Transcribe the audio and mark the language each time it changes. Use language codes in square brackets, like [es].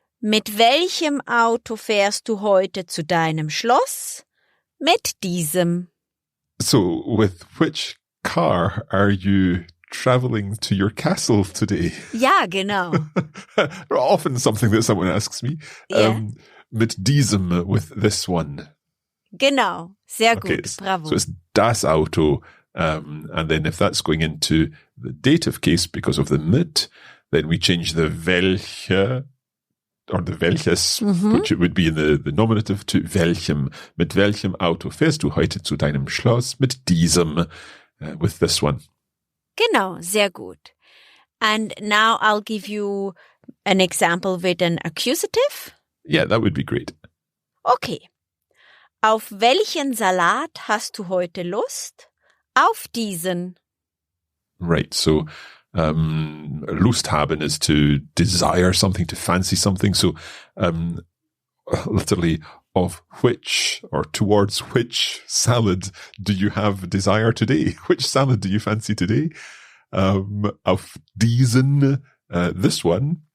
[de] Mit welchem Auto fährst du heute zu deinem Schloss? Mit diesem. [en] So with which car are you traveling to your castle today? [de] Ja, genau. [en] Often something that someone asks me. Yeah. [de] Mit diesem, [en] with this one. [de] Genau, sehr [en] Okay, [de] gut, bravo. [en] so it's das Auto. And then if that's going into the dative case because of the mit, then we change the welche or the welches, which it would be in the nominative, to welchem. [de] Mit welchem Auto fährst du heute zu deinem Schloss? Mit diesem, [en] with this one. [de] Genau, sehr gut. [en] And now I'll give you an example with an accusative. Yeah, that would be great. Okay. [de] Auf welchen Salat hast du heute Lust? Auf diesen. [en] Right, so Lust haben is to desire something, to fancy something. So literally, of which or towards which salad do you have desire today? Which salad do you fancy today? [de] Auf diesen, [en] this one.